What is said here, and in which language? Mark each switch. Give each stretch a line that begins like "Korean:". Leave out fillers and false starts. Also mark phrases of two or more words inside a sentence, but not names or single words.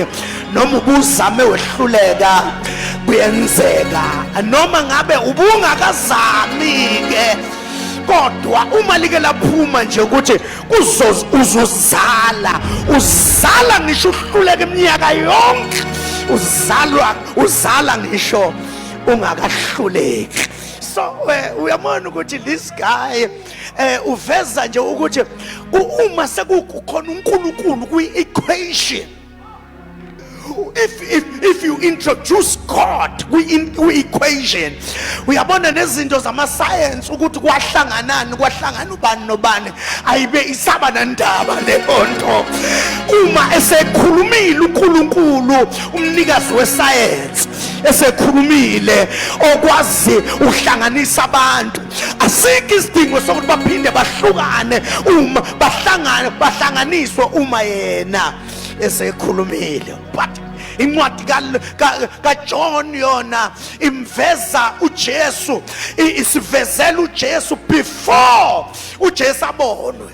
Zulu: Noma ubuzame wehluleka kuyenzeka, noma ngabe ubungakazami ke, kodwa uma like laphuma nje ukuthi uzala ngisho uhluleka iminyaka yonke, uzala ngisho ungakahluleki. So uyabona ukuthi
English: this guy
Zulu: uveza nje ukuthi uma sekukhona uNkulunkulu kwi-equation,
English: if you introduce God
Zulu: kwi-equation, uyabona nezinto zama-science ukuthi kwahlangana ubani nobani ayibe isaba nandaba leonto. Uma esekhulumile uNkulunkulu umnikazi we-science esekhulumile okwazi uhlanganisa abantu, asikho isidingo sokuthi baphinde bahlukane uma bahlanganiswe uma yena esekhulumile. But incwadi kaJohn yona imveza uJesu, isivezela uJesu before uJesu abonwe.